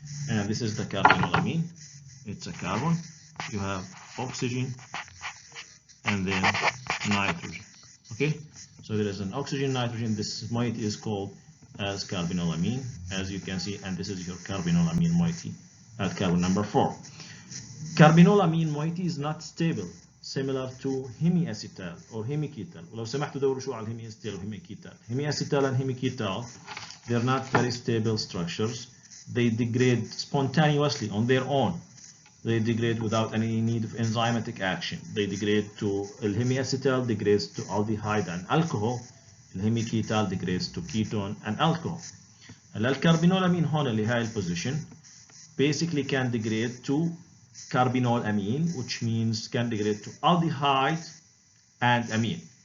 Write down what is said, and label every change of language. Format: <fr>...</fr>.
<en>And this is the carbinolamine. It's a carbon. You have oxygen and then nitrogen. Okay, so there is an oxygen, nitrogen. This moiety is called as carbinolamine, as you can see, and this is your carbinolamine moiety at carbon number 4. Carbinolamine moiety is not stable. similar to hemiacetal or hemiketal.</en> <ar>ولو سمحتوا دوروا شو على الهemiacetal وhemiketal.</ar> <en>Hemiacetal and hemiketal, they're not very stable structures. They degrade spontaneously on their own. They degrade without any need of enzymatic action. They degrade to hemiacetal degrades to aldehyde and alcohol. الهemiketal degrades to ketone and alcohol.</en> <ar>الكربينولامين هون اللي هاي البوزيشن</ar> <en>basically can degrade to carbinolamine, which means can degrade to aldehyde and amine.</en>